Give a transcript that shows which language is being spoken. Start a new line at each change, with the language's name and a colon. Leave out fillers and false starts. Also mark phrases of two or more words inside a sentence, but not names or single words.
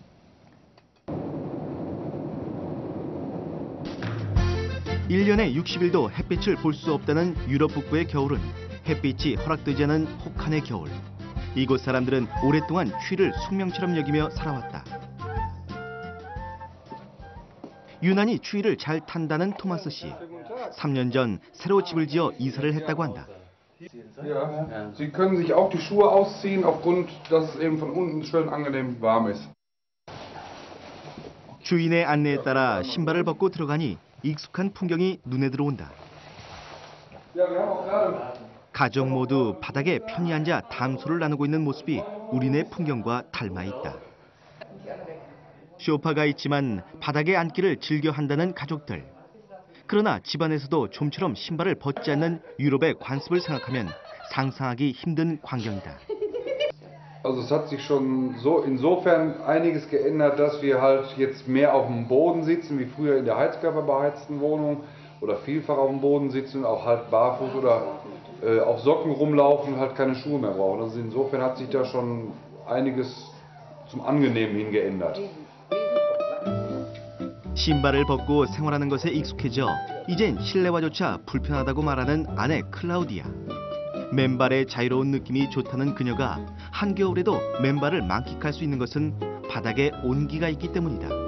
Korean: (1년에 60일도) 햇빛을 볼 수 없다는 유럽 북부의 겨울은 햇빛이 허락되지 않은 혹한의 겨울. 이곳 사람들은 오랫동안 추위를 숙명처럼 여기며 살아왔다. 유난히 추위를 잘 탄다는 토마스 씨. 3년 전 새로 집을 지어 이사를 했다고 한다.
German: Ja. Sie können sich auch die Schuhe ausziehen, aufgrund, dass es eben von unten schön angenehm warm ist.
Korean: 주인의 안내에 따라 신발을 벗고 들어가니 익숙한 풍경이 눈에 들어온다. 가족 모두 바닥에 편히 앉아 담소를 나누고 있는 모습이 우리네 풍경과 닮아 있다. 소파가 있지만 바닥에 앉기를 즐겨 한다는 가족들. 그러나 집안에서도 좀처럼 신발을 벗지 않는 유럽의 관습을 생각하면 상상하기 힘든 광경이다.
German: Also es hat sich schon so insofern einiges geändert, dass wir halt jetzt mehr auf dem Boden sitzen, wie früher in der heizkörperbeheizten Wohnung oder vielfach auf dem Boden sitzen, auch halt barfuß oder auf Socken rumlaufen und halt keine Schuhe mehr brauchen. Also insofern hat sich da schon einiges zum Angenehmen hin geändert.
Korean: 신발을 벗고 생활하는 것에 익숙해져 이젠 실내화조차 불편하다고 말하는 아내 클라우디아. 맨발의 자유로운 느낌이 좋다는 그녀가 한겨울에도 맨발을 만끽할 수 있는 것은 바닥에 온기가 있기 때문이다.